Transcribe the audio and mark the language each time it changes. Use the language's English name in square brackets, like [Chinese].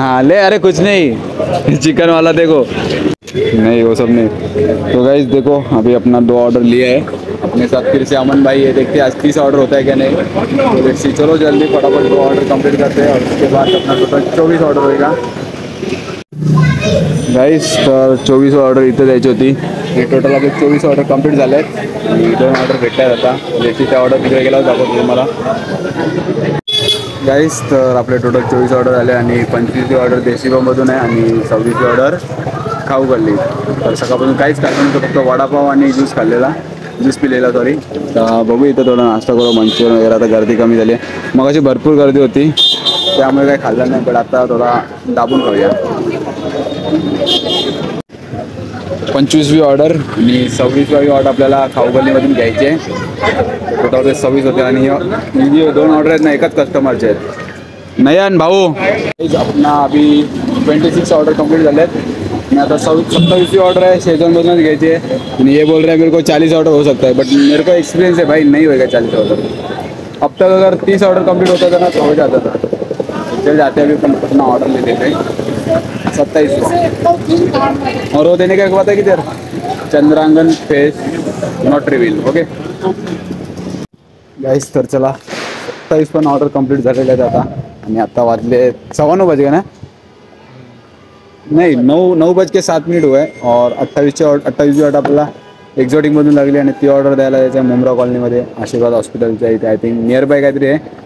[Hindi] हाँ ले, अरे कुछ नहीं, चिकन वाला देखो. नहीं वो सब नहीं. तो गाइस देखो अभी अपना 2 ऑर्डर लिया है. अपने साथ फिर से अमन भाई है, देखते हैं आज 30 ऑर्डर होता है क्या नहीं. तो लेट्स सी, चलो जल्दी फटाफट 2 ऑर्डर कंप्लीट करते हैं और उसके बाद अपना टोटल 24 ऑर्डर होएगा. [Marathi] गाइस तर 24 ऑर्डर इथं द्यायची होती. हे टोटल आपले 24 ऑर्डर कंप्लीट झाले आहेत आणि 2 ऑर्डर भेटल्या आता. लेट्स त्या ऑर्डर तिकडे गेल्यावर दाखवतो तुम्हाला. गाईस तर आपले टोटल 24 ऑर्डर आले आणि 25वी ऑर्डर देशीबामधून आहे आणि 26वी ऑर्डर खाऊ गल्ली. तर सकाळपासून काहीच खाल्लं नव्हतं, फक्त वडापाव आणि ज्यूस खाल्लेला, ज्यूस पिलेला सॉरी. तर बघू इथं थोडं नाश्ता करू, मंचुरियन वगैरे. आता गर्दी कमी झाली आहे, मग अशी भरपूर गर्दी होती त्यामुळे काही खाल्लं नाही, पण आता थोडा दाबून खाऊया. 25वी ऑर्डर आणि 26वी ऑर्डर आपल्याला खाऊ गल्लीमधून घ्यायची आहे. टोटल 26 होते आणि जे 2 ऑर्डर आहेत ना एकाच कस्टमरचे आहेत. नयन भाऊ [Hindi] अपना अभी [Marathi] 26 ऑर्डर कंप्लीट झाले आहेत. मैं आता 27वीं ऑर्डर है शेजवानमधूनच घ्यायची आहे [Hindi] आणि ये बोल रहे हैं मेरे को 40 ऑर्डर हो सकता है, बट मेरे को एक्सपीरियंस है भाई नहीं होएगा 40 ऑर्डर. अब तक अगर 30 ऑर्डर कंप्लीट होता था ना तो हो जाता था. चल जाते अभी अपन अपना ऑर्डर ले लेते हैं 27 और वो देने का एक बात है कि तेरा चंद्रांगन face not reveal. [Marathi] Okay guys तर चला 27 पण ऑर्डर कंप्लीट झालेले आहेत आता आणि आता वाजले 9:15 [Hindi] बजे ना, नहीं 9:07 हुए [Marathi] और 28वी ऑर्डर आपल्याला एक्झॉटिकमधून लागली आणि ती ऑर्डर द्यायला जायचं आहे मुंब्रा कॉलनीमध्ये आशीर्वाद हॉस्पिटलच्या इथे. [English] I think near by [Marathi] काहीतरी आहे.